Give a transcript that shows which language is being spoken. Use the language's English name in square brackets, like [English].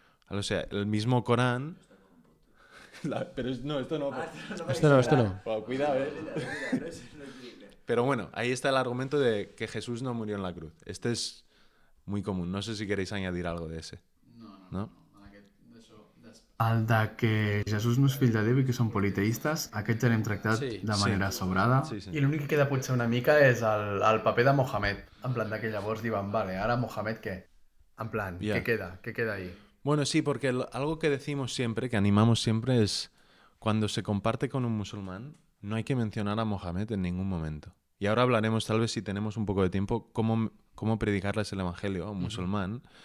[Spanish] O sea, el mismo Corán... Pero no, esto no... Esto no. Wow, cuidado, Pero bueno, ahí está el argumento de que Jesús no murió en la cruz. Este es muy común. No sé si queréis añadir algo de ese. No? [Catalan] El de que Jesús no és fill de Déu i que són politeistes, aquest ja l'hem tractat Sí. de manera sobrada. Sí, sí. I l'únic que queda potser una mica és el paper de Mohamed. En plan de que llavors diuen, vale, ara Mohamed què? En plan, Ja. què queda? Què queda ahí? [Spanish] Bueno, sí, porque algo que decimos siempre, que animamos siempre, es cuando se comparte con un musulmán, no hay que mencionar a Mohamed en ningún momento. Y ahora hablaremos, tal vez si tenemos un poco de tiempo, cómo predicarles el evangelio a un musulmán.